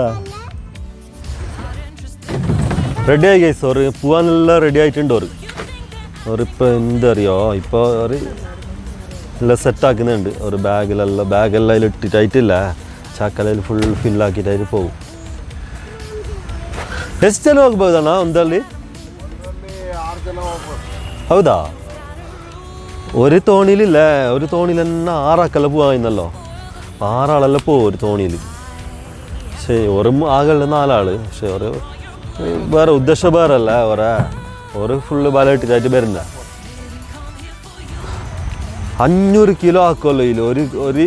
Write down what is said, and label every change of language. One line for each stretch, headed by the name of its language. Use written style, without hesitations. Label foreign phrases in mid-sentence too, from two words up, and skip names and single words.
Malayalam: റെഡിയായി ഗൈസ്, ഒരു പോവാനെല്ലാം റെഡി ആയിട്ടുണ്ട്. ഒരിപ്പോൾ എന്തറിയോ, ഇപ്പോൾ ഒരു എല്ലാം സെറ്റാക്കുന്നുണ്ട്. ഒരു ബാഗെല്ലാം അതിൽ ഇട്ടിട്ടായിട്ടില്ല, ചാക്കലയിൽ ഫുൾ ഫില്ലാക്കിയിട്ടായിട്ട് പോകും.
Kannada: ಎಷ್ಟು ಜನ ಹೋಗ್ಬೋದಣ್ಣ ಒಂದಲ್ಲಿ? ಹೌದಾ?
Malayalam: ഒരു തോണിയിലില്ലേ, ഒരു തോണിയിൽ തന്നെ 6 ആൾക്കെല്ലാം പോവാന്നല്ലോ. 6 ആളെല്ലാം പോകും ഒരു തോണിയിൽ. പക്ഷേ ഒരു ആകെ 4 ആള്. പക്ഷെ ഒരു വേറെ ഉദ്ദേശം വേറെ അല്ല, ഒരു ഫുള്ള് ബല ഇട്ടിട്ടായിട്ട് വരുന്ന 500 കിലോ ആക്കുമല്ലോ ഇതിൽ.